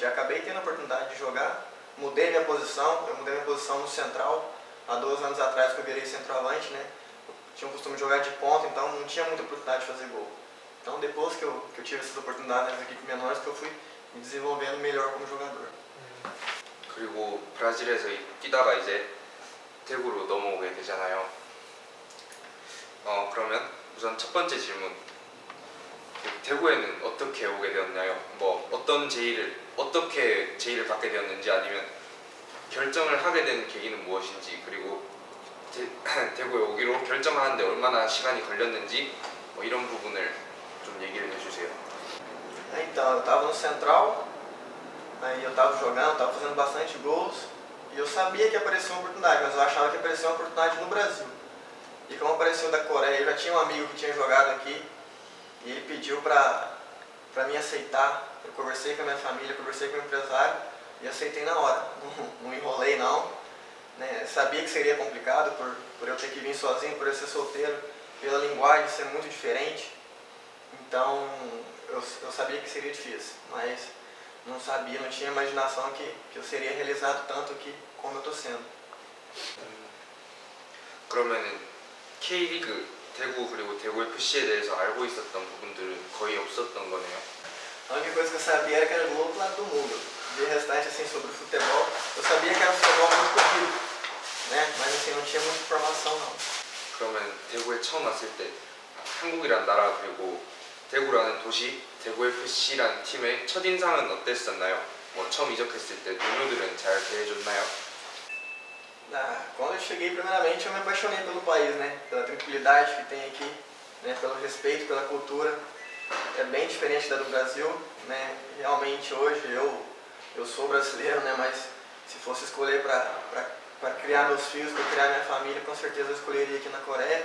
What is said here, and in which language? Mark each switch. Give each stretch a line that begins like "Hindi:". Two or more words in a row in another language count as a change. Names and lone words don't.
Portuguese: Eu acabei tendo a oportunidade de jogar, mudei minha posição, eu mudei minha posição no central, há 2 anos atrás que eu virei centroavante, né, eu tinha o costume de jogar de ponta, então não tinha muita oportunidade de fazer gol. Então depois que eu tive essas oportunidades nas equipes menores, que eu fui me desenvolvendo melhor como jogador.
Korean: 그리고 브라질에서 뛰다가 이제 대구로 넘어오게 되잖아요. 그러면 우선 첫 번째 질문. 대구에는 어떻게 오게 되었나요? 뭐 어떻게 제의를 받게 되었는지 아니면 결정을 하게 된 계기는 무엇인지 그리고 대구에 오기로 결정하는데 얼마나 시간이 걸렸는지 뭐 이런 부분을 좀 얘기를 해주세요.
Portuguese: Então, eu estava no Central, aí eu estava jogando, estava fazendo bastante gols e eu sabia que aparecia uma oportunidade, mas eu achava que aparecia uma oportunidade no Brasil. E como apareceu da Coreia, eu já tinha um amigo que tinha jogado aqui e ele pediu para me aceitar. Eu conversei com a minha família, conversei com o empresário e aceitei na hora. Não enrolei não, né? Sabia que seria complicado por eu ter que vir sozinho, por eu ser solteiro, pela linguagem ser muito diferente. Então eu sabia que seria difícil, mas não sabia, não tinha imaginação que eu seria realizado tanto aqui como eu estou sendo.
Korean: 그러면은 K리그 대구 그리고 대구 FC에 대해서 알고 있었던 부분들은 거의 없었던 거네요.
Portuguese: A única coisa que eu sabia era que era do outro lado do mundo. De restante assim sobre o futebol, eu sabia que era um futebol muito corrido, né? Mas assim não tinha muita informação não.
Korean: 그러면 대구에 처음 왔을 때 한국이란 나라 그리고 대구라는 도시, 대구 FC라는 팀의 첫인상은 어땠었나요? 뭐 처음 이적했을 때 동료들은 잘 대해줬나요?
Portuguese: Quando eu cheguei, primeiramente, eu me apaixonei pelo país, né? Pela tranquilidade que tem aqui, né? Pelo respeito, pela cultura. É bem diferente da do Brasil, né? Realmente hoje eu sou brasileiro, né? Mas se fosse escolher para criar meus filhos, para criar minha família, com certeza eu escolheria aqui na Coreia.